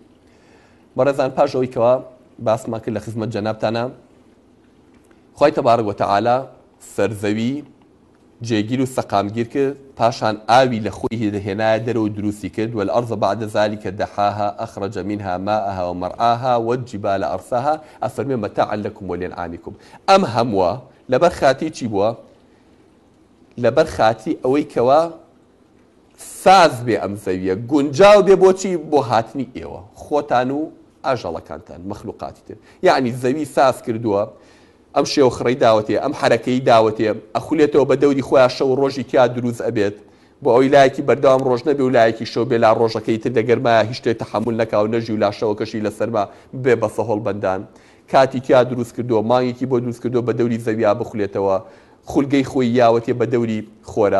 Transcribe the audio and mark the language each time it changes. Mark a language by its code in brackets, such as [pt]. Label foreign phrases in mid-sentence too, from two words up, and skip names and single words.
[ckb] بەڕێزان پاش ئەوەی کەوا باسمان کرد لە خزمەت جەنابتانە خوای تەبارەک وتەعالا سەرزەوی جێگیر و سەقامگیر کرد پاشان ئاوی لە خۆی دەهێنایە دەرەوە دروستی کرد [ar] والأرض بعد ذلك دحاها أخرج منها ماءها ومرعاها والجبال أرساها [ckb] ئەفەرمێ [ar] متاعا لكم ولأنعامكم. [ckb] ئەم هەمووە لەبەر خاتی چی بووە؟ لەبەر خاتی ئەوەی کەوا ساز بێ ئەم زەویە گونجاو بێ بۆچی بۆ هاتنی ئێوە خۆتان و ئاژەڵەکانتان مەخلوقاتی تر. یعنی زەوی ساز کردووە ئەم شێوە خڕەی داوەتێ ئەم حرەکەی داوەتێ ئەخولێتەوە بە دەوری خۆیان شەو ڕۆژی تیا دروست ئەبێت بۆ ئەوی لایەکی بەردەوام ڕۆژ نەبێ و لایەکی شەو بێ لا ڕۆژەکەی تر دەگەرمایە هیچ شتێک تەحمل نەکا و نەژی و لا شەوەکەشی لەسەرما بێ بە سەهۆڵ بەندان کاتی تیا دروست کردووە مانگێکی بۆ دروست کردووە بە دەوری زەویا بخولێتەوە خولگەی خۆی یاوەتێ بە دەوری خۆرە.